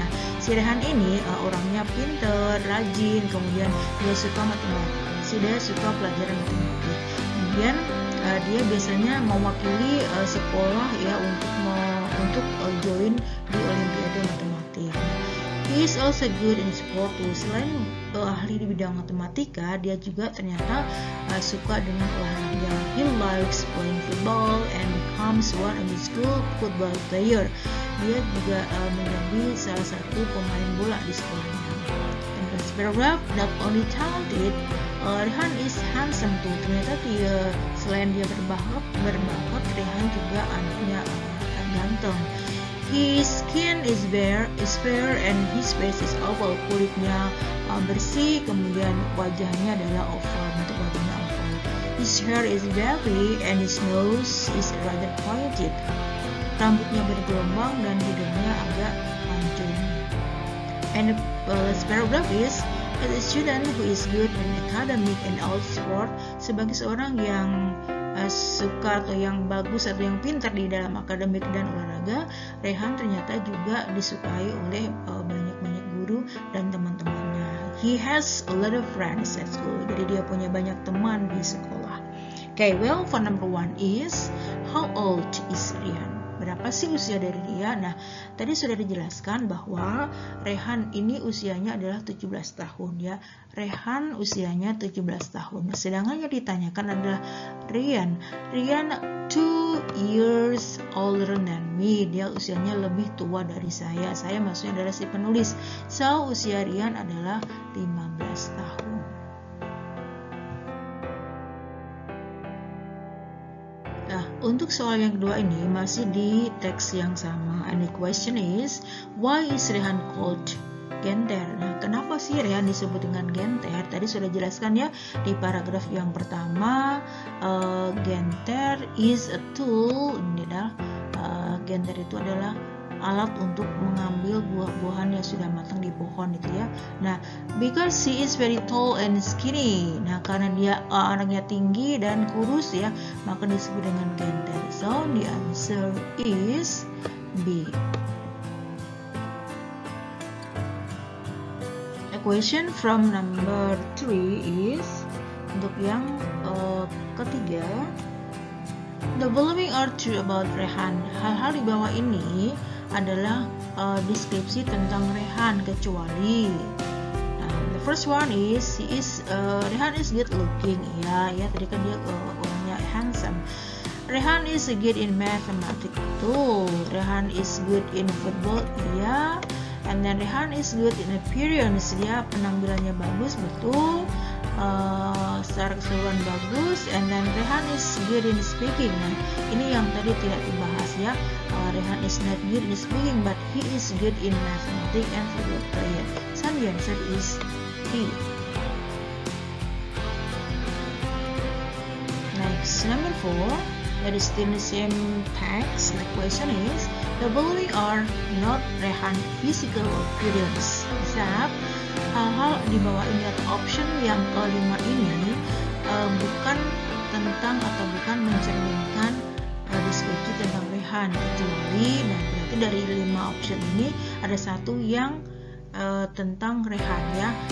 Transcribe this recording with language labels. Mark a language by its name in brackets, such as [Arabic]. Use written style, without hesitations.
[Indonesian] Nah, si Rehan ini orangnya pintar, rajin, kemudian dia suka matematika. Dia suka pelajaran matematika. Kemudian dia biasanya mewakili sekolah ya untuk join di Olimpiade matematik. [English] He is also good in sport too. [Indonesian] Selain ahli di bidang matematika, dia juga ternyata suka dengan olahraga. [English] He likes playing football and becomes one of the school football player. [Indonesian] Dia juga menjadi salah satu pemain bola di sekolahnya. [English] And this paragraph, not only talented, Rehan is handsome too. [Indonesian] Ternyata selain dia berbakat, Rehan juga anaknya ganteng. [English] His skin is fair and his face is oval. [Indonesian] Kulitnya bersih, kemudian wajahnya adalah oval, bentuk wajahnya oval. [English] His hair is wavy and his nose is rather pointed. [Indonesian] Rambutnya bergelombang dan hidungnya agak mancung. [English] And the last paragraph is, as a student who is good in academic and all sport, [Indonesian] sebagai seorang yang suka atau yang bagus atau yang pintar di dalam akademik dan olahraga, Rehan ternyata juga disukai oleh banyak guru dan teman-temannya. [English] He has a lot of friends at school. [Indonesian] Jadi dia punya banyak teman di sekolah. [English] Okay, well, for number 1 is, how old is Rehan? [Indonesian] Berapa sih usia dari dia? Nah, tadi sudah dijelaskan bahwa Rehan ini usianya adalah 17 tahun ya. Rehan usianya 17 tahun. Nah, sedangkan yang ditanyakan adalah Ryan [English] 2 years older than me. [Indonesian] Dia usianya lebih tua dari saya. Saya maksudnya adalah si penulis. So, usia Ryan adalah 15 tahun. Untuk soal yang kedua ini masih di teks yang sama. [English] And the question is, why is Rehan called Genter? [Indonesian] Nah, kenapa sih Rehan disebut dengan Genter? Tadi sudah jelaskan ya di paragraf yang pertama. [English] Genter is a tool. [Indonesian] Ini adalah Genter itu adalah alat untuk mengambil buah-buahan yang sudah matang di pohon itu ya. [English] Nah, because he is very tall and skinny. [Indonesian] Nah, karena dia anaknya tinggi dan kurus ya, maka disebut dengan Genter. [English] So, the answer is B. A question from number 3 is, [Indonesian] untuk yang ketiga, [English] the following are true about Rehan. [Indonesian] Hal-hal di bawah ini adalah deskripsi tentang Rehan kecuali [English] the first one is Rehan is good looking [Indonesian] ya tadi kan dia orangnya handsome. [English] Rehan is good in mathematics too. Rehan is good in football ya. And then Rehan is good in appearance, [Indonesian] dia penampilannya bagus betul. secara keseluruhan bagus, [English] and then Rehan is good in speaking. [Indonesian] Nah, ini yang tadi tidak dibahas ya. [English] Rehan is not good in speaking, but he is good in mathematics and football player. So the answer is he. Next, number 4, that is still the same text. The question is, the following are not Rehan physical appearance. [Indonesian] Except hal-hal di bawah ini atau option yang kelima ini bukan tentang atau bukan mencerminkan deskripsi tentang Rehan, kecuali berarti dari 5 option ini ada satu yang tentang Rehan ya.